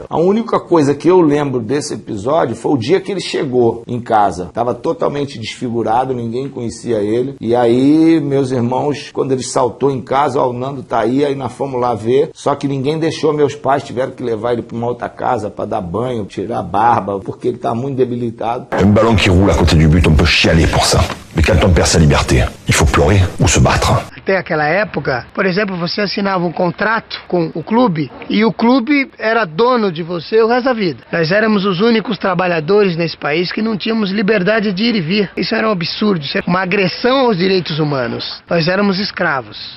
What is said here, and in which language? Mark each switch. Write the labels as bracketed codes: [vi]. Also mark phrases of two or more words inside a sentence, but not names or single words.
[pt] A única coisa que eu lembro desse episódio foi o dia que ele chegou em casa. Tava totalmente desfigurado, ninguém conhecia ele. E aí, meus irmãos, quando ele saltou em casa, ó, o Nando tá aí nós fomos lá ver. Só que ninguém deixou, meus pais tiveram que levar ele pra uma outra casa pra dar banho, tirar a barba, porque ele tá muito debilitado. [fr] Un ballon qui roule à côté du but, on peut chialer pour ça. Mais quand on perd sa liberté, il faut pleurer ou se battre. [pt] Até aquela época, por exemplo, você assinava um contrato com o clube e o clube era dono de você o resto da vida. Nós éramos os únicos trabalhadores nesse país que não tínhamos liberdade de ir e vir. Isso era um absurdo, isso era uma agressão aos direitos humanos. Nós éramos escravos.